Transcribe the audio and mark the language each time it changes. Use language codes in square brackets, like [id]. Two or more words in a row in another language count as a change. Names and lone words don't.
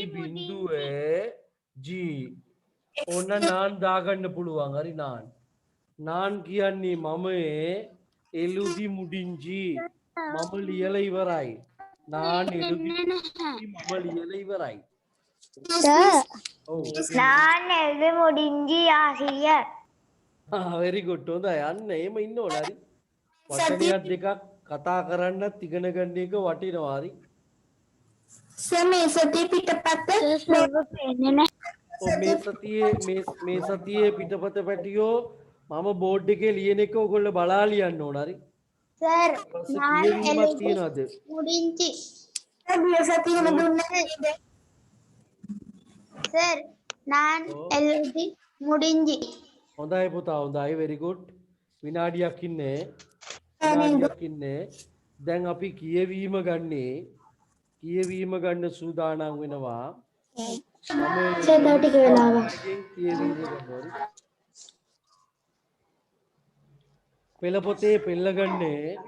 [si] බිඳුවේ ජී ඔන්න නාන් දාගන්න පුළුවන්. හරි නාන්. නාන් කියන්නේ මමයේ [ta] எழுதி முடிஞ்சி [si] මම ලියලා ඉවරයි. [ta] நான் எழுதி [si] මම ලියලා ඉවරයි. සර් ඔව්. [ta] நான் எழுது முடிஞ்சி ஆசிரியர் [en] very good. [si] හොඳයි. යන්න එහෙම ඉන්න ඕන. හරි. වචනයක් දෙකක් කතා කරන්නත් ඉගෙන ගන්න එක වටිනවා. හරි. සර් මේ සතිය පිටපත මේ සතියේ පිටපත පැටියෝ මම බෝඩ් එකේ ලියන එක ඔයගොල්ලෝ බලා ලියන්න ඕන. හරි. සර් කියවීමක් තියනවාද? මුඩින්චි සර් මේ සතියම දුන්නේ නේද? [ta] සර් நான் எழுதி முடிஞ்சி [si] හොඳයි පුතා. හොඳයි. [en] very good. [si] විනාඩියක් ඉන්නේ. විනාඩියක් ඉන්නේ. දැන් අපි කියවීම ගන්න සූදානම් වෙනවා. සර් තව ටික වෙලාවක්. කියවීම ගන්නවා. පෙළ පොතේ පෙළ ගන්නේ